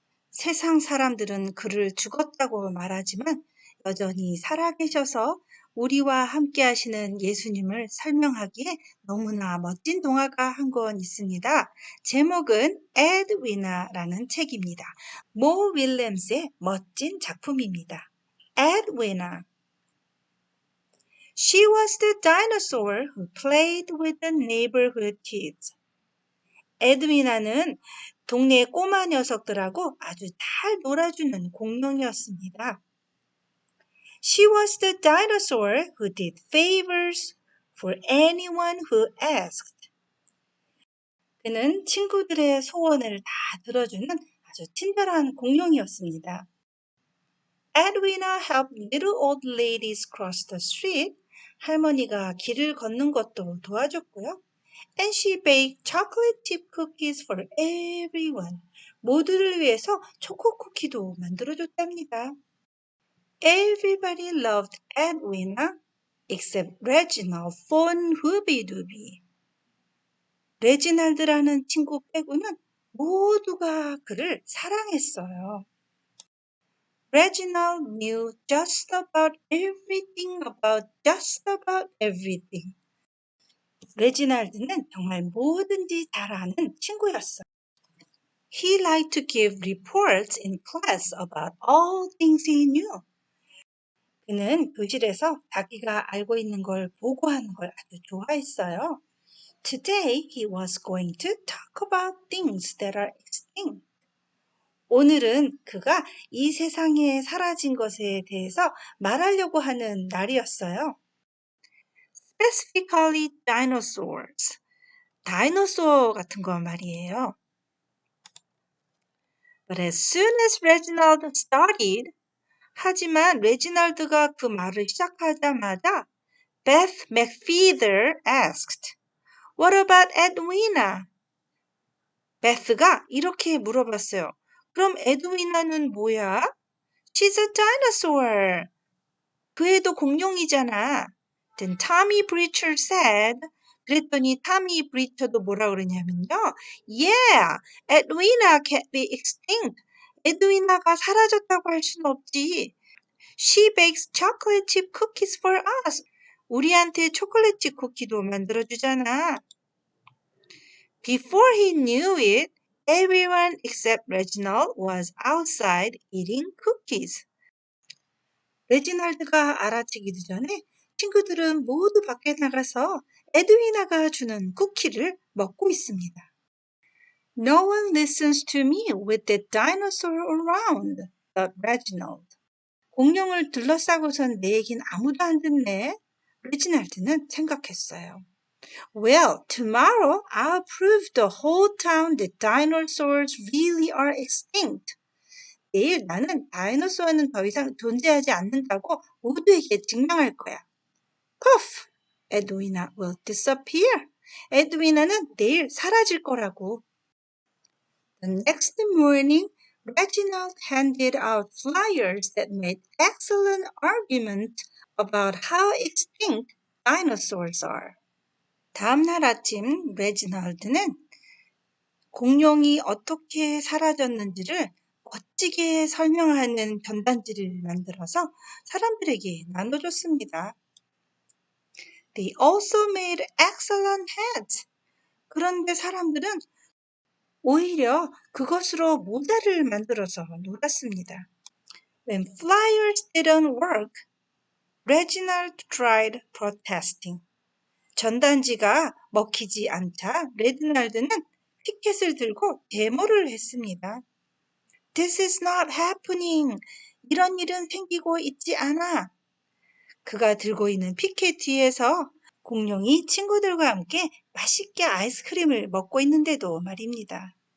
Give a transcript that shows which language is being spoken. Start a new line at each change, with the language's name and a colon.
Korean: 세상 사람들은 그를 죽었다고 말하지만 여전히 살아계셔서 우리와 함께 하시는 예수님을 설명하기에 너무나 멋진 동화가 한 권 있습니다. 제목은 에드위나라는 책입니다. 모 윌렘스의 멋진 작품입니다. 에드위나.
English: She was the dinosaur who played with the neighborhood kids.
Korean: 에드위나는 동네 꼬마 녀석들하고 아주 잘 놀아주는 공룡이었습니다.
English: She was the dinosaur who did favors for anyone who asked.
Korean: 그는 친구들의 소원을 다 들어주는 아주 친절한 공룡이었습니다.
English: Edwina helped little old ladies cross the street.
Korean: 할머니가 길을 걷는 것도 도와줬고요.
English: And she baked chocolate chip cookies for everyone.
Korean: 모두를 위해서 초코 쿠키도 만들어줬답니다.
English: Everybody loved Edwina except Reginald von Hubidubi.
Korean: 레지날드라는 친구 빼고는 모두가 그를 사랑했어요.
English: Reginald knew just about everything about just about everything.
Korean: 레지날드는 정말 뭐든지 잘 아는 친구였어요.
English: He liked to give reports in class about all things he knew.
Korean: 그는 교실에서 자기가 알고 있는 걸 보고하는 걸 아주 좋아했어요.
English: Today he was going to talk about things that are extinct.
Korean: 오늘은 그가 이 세상에 사라진 것에 대해서 말하려고 하는 날이었어요.
English: Specifically dinosaurs.
Korean: 다이너소어 같은 거 말이에요.
English: But as soon as Reginald started,
Korean: 하지만 레지널드가 그 말을 시작하자마자
English: Beth McFeather asked, What about Edwina?
Korean: 베스가 이렇게 물어봤어요. 그럼 에드위나는 뭐야?
English: She's a dinosaur.
Korean: 그 애도 공룡이잖아.
English: Then Tommy Breacher said,
Korean: 그랬더니 타미 브리처도 뭐라 그러냐면요.
English: Yeah, Edwina can't be extinct.
Korean: 에드위나가 사라졌다고 할 순 없지.
English: She bakes chocolate chip cookies for us.
Korean: 우리한테 초콜릿 칩 쿠키도 만들어주잖아.
English: Before he knew it, everyone except Reginald was outside eating cookies.
Korean: 레지널드가 알아채기도 전에 친구들은 모두 밖에 나가서 에드위나가 주는 쿠키를 먹고 있습니다.
English: No one listens to me with that dinosaur around, thought Reginald.
Korean: 공룡을 둘러싸고선 내 얘긴 아무도 안 듣네. 레지날드는 생각했어요.
English: Well, tomorrow I'll prove the whole town that dinosaurs really are extinct.
Korean: 내일 나는 다이노소어는 더 이상 존재하지 않는다고 모두에게 증명할 거야.
English: Puff! 에드위나 will disappear.
Korean: 에드위나는 내일 사라질 거라고.
English: The next morning, Reginald handed out flyers that made excellent argument about how extinct dinosaurs are.
Korean: 다음날 아침 레지널드는 공룡이 어떻게 사라졌는지를 멋지게 설명하는 전단지를 만들어서 사람들에게 나눠줬습니다.
English: They also made excellent hats.
Korean: 그런데 사람들은 오히려 그것으로 모자를 만들어서 놀았습니다.
English: When flyers didn't work, Reginald tried protesting.
Korean: 전단지가 먹히지 않자 레지널드는 피켓을 들고 데모를 했습니다.
English: This is not happening.
Korean: 이런 일은 생기고 있지 않아. 그가 들고 있는 피켓 뒤에서 공룡이 친구들과 함께 맛있게 아이스크림을 먹고 있는데도 말입니다.